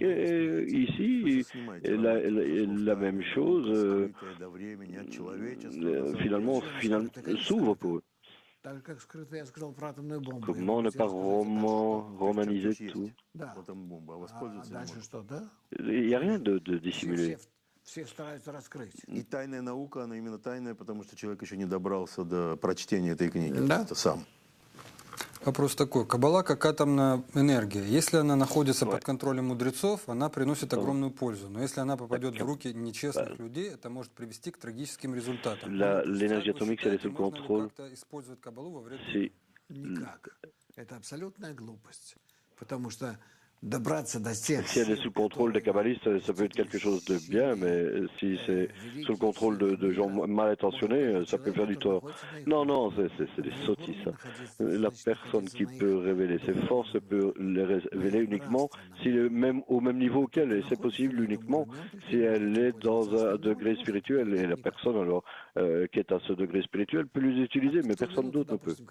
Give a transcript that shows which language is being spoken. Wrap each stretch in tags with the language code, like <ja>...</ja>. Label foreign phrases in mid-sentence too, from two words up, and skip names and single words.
<fr>Et ici, la même chose finalement s'ouvre pour eux. Comment ne pas romaniser tout? Il n'y a rien de dissimulé.</fr> <ru>И тайная наука, она именно тайная, потому что человек еще не добрался до прочтения этой книги. Это сам. Вопрос такой. Каббала как атомная энергия. Если она находится под контролем мудрецов, она приносит огромную пользу. Но если она попадет в руки нечестных людей, это может привести к трагическим результатам.</ru> <fr>L'énergie atomique, si elle est sous le contrôle,</fr> <ru>Никак. Это абсолютная глупость. Потому что добраться до тех...</ru> <fr>Si elle est sous le contrôle des kabbalistes, ça peut être quelque chose de bien, mais si c'est sous le contrôle de gens mal intentionnés, ça peut faire du tort. Non, non, c'est des sottises. La personne qui peut révéler ses forces peut les révéler uniquement au même niveau qu'elle, et c'est possible uniquement si elle est dans un degré spirituel, et la personne alors qui est à ce degré spirituel peut les utiliser, mais personne d'autre ne peut.</fr>